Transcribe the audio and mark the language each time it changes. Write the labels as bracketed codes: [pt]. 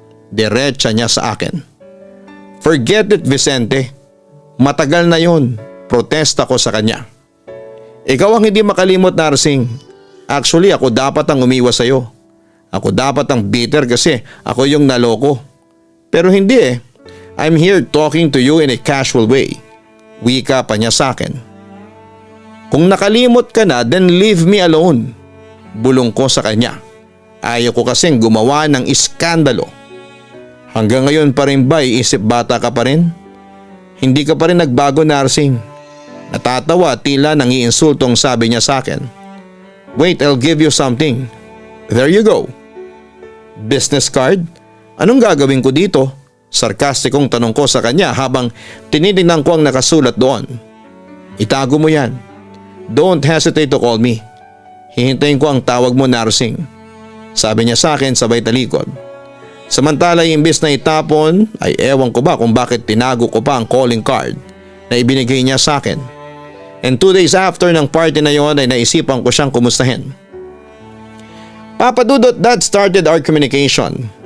[tl] Diretsa niya sa akin. [en] Forget it, Vicente. [tl] Matagal na yun. Protesta ko sa kanya. Ikaw ang hindi makalimot, Narsing. Actually, ako dapat ang umiwas sa'yo. Ako dapat ang bitter kasi ako yung naloko. Pero hindi eh. [en] I'm here talking to you in a casual way. [tl] Wika pa niya sa akin. Kung nakalimot ka na, [en] then leave me alone. [tl] Bulong ko sa kanya. Ayaw ko kasing gumawa ng iskandalo. Hanggang ngayon pa rin ba iisip bata ka pa rin? Hindi ka pa rin nagbago, Narsing. Natatawa tila nang iinsultong sabi niya sa akin. [en] Wait, I'll give you something. There you go. Business card? [tl] Anong gagawin ko dito? Sarkastikong tanong ko sa kanya habang tinitingnan ko ang nakasulat doon. Itago mo yan. [en] Don't hesitate to call me. [tl] Hihintayin ko ang tawag mo, Narsing. Sabi niya sa akin sabay talikod. Samantala imbis na itapon ay ewan ko ba kung bakit tinago ko pa ang calling card na ibinigay niya sa akin. [en] And 2 days after [tl] ng party na yon ay naisipan ko siyang kumustahin. [en] Papa Dudut, that started our communication.